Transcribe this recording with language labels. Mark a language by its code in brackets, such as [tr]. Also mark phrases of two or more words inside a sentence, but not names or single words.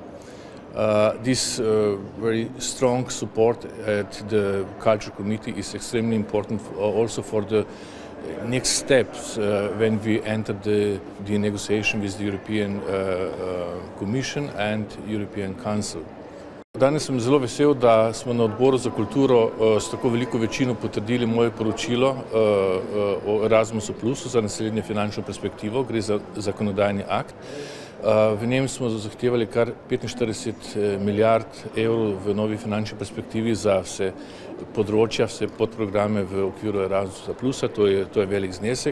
[en] This very strong support at the Culture Committee is extremely important also for the next steps when we enter the negotiation with the European Commission and European Council. [sl] Danes sem zelo vesel, da smo na odboru za kulturo s tako veliko večino potrdili moje poročilo o Erasmusu Plusu za naslednjo finančno perspektivo. Gre za zakonodajni akt. V njem smo zahtevali kar 45 milijard evrov v novi finančni perspektivi za vse področja, vse podprograme v okviru Erasmusa Plusa, to je velik znesek.